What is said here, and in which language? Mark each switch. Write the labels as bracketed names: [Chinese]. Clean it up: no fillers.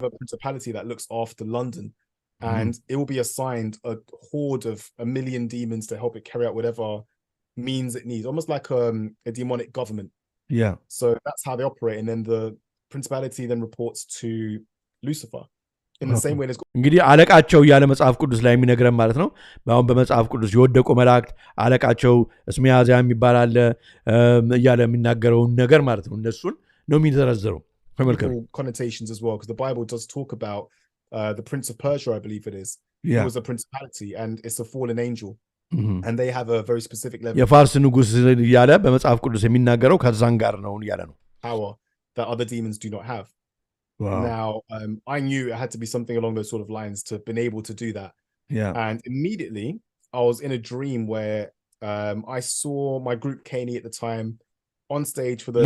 [English] a principality that looks after London and it will be assigned a horde of 1 million demons to help it carry out whatever means it needs almost like a demonic government. Yeah. So that's how they operate. And then the principality then reports to Lucifer. In the same way there's [Amharic] እንግዲህ አለቃቸው ያለ መጽሐፍ ቅዱስ ላይ የሚነግረን ማለት ነው አሁን በመጽሐፍ ቅዱስ የወደቁ መላእክት አለቃቸው እስሚያዚያ የሚባል አለ ያለ የሚናገረው ነገር ማለት ነው እነሱን ነው የሚዘረዘረው ተመልከቱ [English] connotations as well because the Bible does talk about the prince of Persia I believe it is. Yeah. It was a principality and it's a fallen angel. And they have a very specific level [Amharic] የፋርስ ንጉስ ያለ በመጽሐፍ ቅዱስ የሚናገረው ከዛን ጋር ነው ያለ ነው [English] power that other demons do not have. Wow. Now I knew it had to be something along those sort of lines to been able to do that. Yeah. And immediately I was in a dream where I saw my group Kenny at the time on stage for the